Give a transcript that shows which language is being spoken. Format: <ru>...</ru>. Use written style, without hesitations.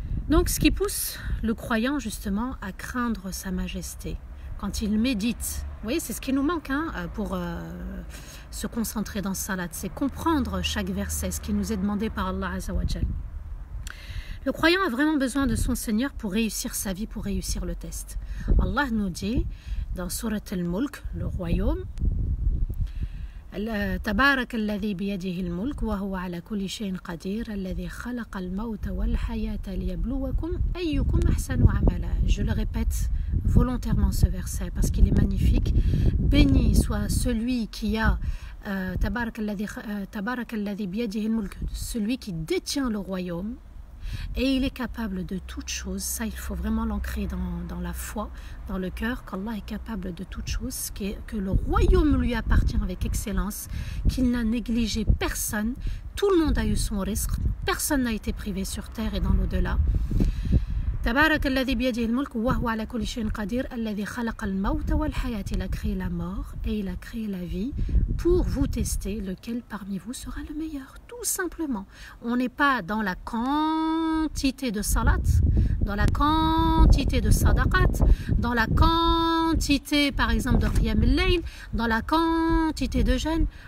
<fr>Donc ce qui pousse le croyant justement à craindre sa majesté. Quand il médite, vous voyez, c'est ce qui nous manque pour se concentrer dans Salat, c'est comprendre chaque verset, ce qui nous est demandé par Allah Azza wa Jal. Le croyant a vraiment besoin de son Seigneur pour réussir sa vie, pour réussir le test. Allah nous dit dans Surat al-Mulk, le royaume,</fr> <ar>تبارك الذي بيده الملك وهو على كل شيء قدير الذي خلق الموت والحياة ليبلوكم أيكم أحسن عملا.</ar> <fr>Je le répète volontairement ce verset parce qu'il est magnifique. Béni soit celui qui a</fr> <ar>تبارك الذي بيده الملك,</ar> <fr>celui qui détient le royaume. Et il est capable de toutes choses. Ça, il faut vraiment l'ancrer dans la foi, dans le cœur, qu'Allah est capable de toutes choses, que le royaume lui appartient avec excellence, qu'il n'a négligé personne. Tout le monde a eu son risque, personne n'a été privé sur terre et dans l'au-delà.</fr> <ar>تبارك الذي بيده الملك وهو على كل شيء قدير الذي خلق الموت والحياة.</ar> <fr>Il a créé la mort et il a créé la vie pour vous tester lequel parmi vous sera le meilleur. Tout simplement. On n'est pas dans la quantité de salat, dans la quantité de sadaqat, dans la quantité par exemple de qiyam al-layl, dans la quantité de jeûne.</fr>